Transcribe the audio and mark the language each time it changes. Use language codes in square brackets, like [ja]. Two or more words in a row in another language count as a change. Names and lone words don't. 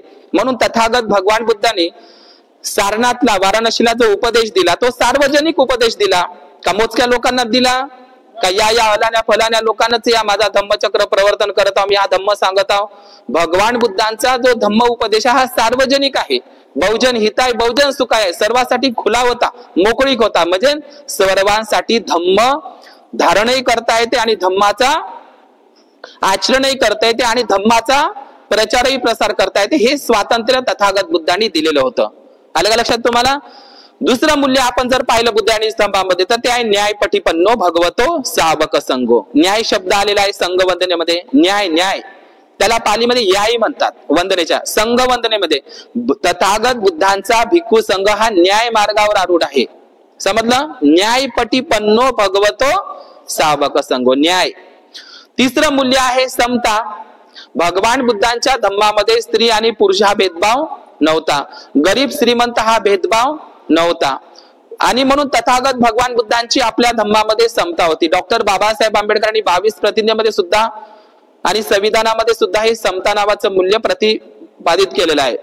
[mr] म्हणून तथागत भगवान बुद्धांनी सारनाथला, वाराणसीला जो उपदेश दिला तो सार्वजनिक उपदेश दिला का, मोजक्या लोकांना दिला का, या अलान्या फलान्या लोकांनाच या माझा धम्मचक्र प्रवर्तन करत आहो, मी हा धम्म सांगत आहो. भगवान बुद्धांचा जो धम्म उपदेश हा सार्वजनिक आहे, [pi] बहुजन हिताय बहुजन सुखाय, [mr] सर्वांसाठी खुला होता, मोकळीक होता. म्हणजे सर्वांसाठी धम्म धारणही करता येते आणि धम्माचा आचरणही करता येते आणि धम्माचा प्रचारही प्रसार करता येते. हे स्वातंत्र्य तथागत बुद्धांनी दिलेलं होतं. आलं का लक्षात तुम्हाला? दुसरं मूल्य आपण जर पाहिलं बुद्धांनी स्तंभामध्ये तर ते आहे [pi] न्यायपटिपन्नो भगवतो सावक संगो. [mr] न्याय शब्द आलेला आहे संघ वंदनेमध्ये. न्याय, न्याय त्याला पालीमध्ये याई म्हणतात वंदनेच्या. संघ वंदनेमध्ये तथागत बुद्धांचा भिक्खू संघ हा न्याय मार्गावर आरूढ आहे. समजलं? [pi] न्यायपटी पन्नो भगवतो सावक संगो, [mr] न्याय. तिसरं मूल्य आहे समता. भगवान बुद्धांच्या धम्मामध्ये स्त्री आणि पुरुष हा भेदभाव नव्हता, गरीब श्रीमंत हा भेदभाव नव्हता. आणि म्हणून तथागत भगवान बुद्धांची आपल्या धम्मामध्ये समता होती. डॉक्टर बाबासाहेब आंबेडकरांनी 22 प्रतिज्ञेमध्ये सुद्धा आणि संविधानामध्ये सुद्धा हे समता नावाचं मूल्य प्रतिपादित केलेलं आहे.